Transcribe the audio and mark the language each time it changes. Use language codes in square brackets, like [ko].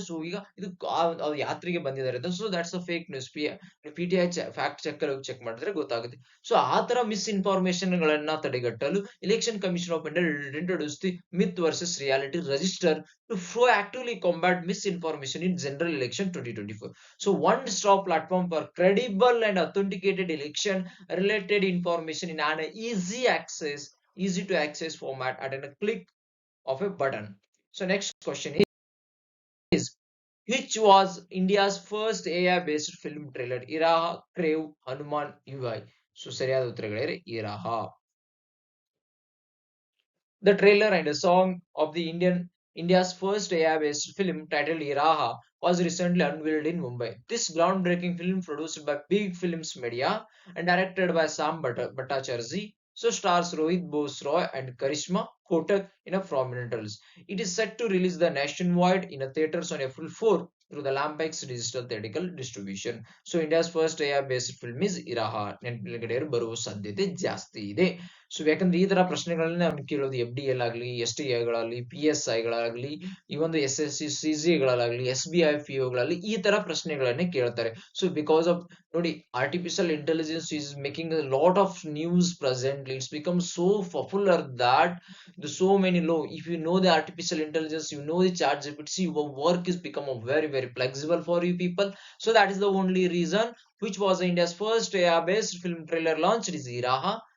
[kn] So ಈಗ ಇದು ಆ ಯಾತ್ರೆಗೆ ಬಂದಿದ್ದಾರೆ ಅಂತ. [en] So that's a fake news. [kn] PTI fact check ಅಲ್ಲಿ ಚೆಕ್ ಮಾಡಿದ್ರೆ ಗೊತ್ತಾಗುತ್ತೆ. ಸೊ ಆ ತರ ಮಿಸ್‌ಇನ್ಫಾರ್ಮೇಷನ್ ಗಳನ್ನ ತಡೆಗಟ್ಟಲು election commission of India [en] Introduce the myth versus reality register to proactively combat misinformation in general election 2024. So one stop platform for credible and authenticated election related information in an easy to access format at a click of a button. So next question is which was India's first AI based film trailer? Iraha, Crave, Hanuman, UI. [kn] So ಸರಿಯಾದ ಉತ್ತರಗಳಿವೆ Iraha. [en] The trailer and a song of the India's first AI-based film titled Iraha was recently unveiled in Mumbai. This groundbreaking film, produced by Big Films Media and directed by Sam Bhattacharjee, so stars Rohit Bose-Roy and Karishma Kotak in a prominent roles. It is set to release the nationwide in a theaters on April 4 through the Lampex digital theatrical distribution. So India's first AI-based film is Iraha. [kn] ನೆನಪಿನಗಡೆಯವರು ಬರುವ ಸಾಧ್ಯತೆ ಜಾಸ್ತಿ ಇದೆ. So ಯಾಕಂದ್ರೆ ಈ ತರ ಪ್ರಶ್ನೆಗಳನ್ನ ಅವ್ನು ಕೇಳೋದು FDL ಆಗ್ಲಿ, STI ಗಳಾಗ್ಲಿ, PSI ಗಳಾಗ್ಲಿ, ಈ ಒಂದು SSC CG ಗಳಾಗ್ಲಿ, SBI PO ಗಳಲ್ಲಿ ಈ ತರ ಪ್ರಶ್ನೆಗಳನ್ನೇ ಕೇಳ್ತಾರೆ. [en] So because of ನೋಡಿ, artificial intelligence is making a lot of news presently. It's become so popular that the so many law. If you know the artificial intelligence, you know the ChatGPT, your work is become a very flexible for you people. So that is the only reason which was India's first AI-based film trailer launched is Iraha.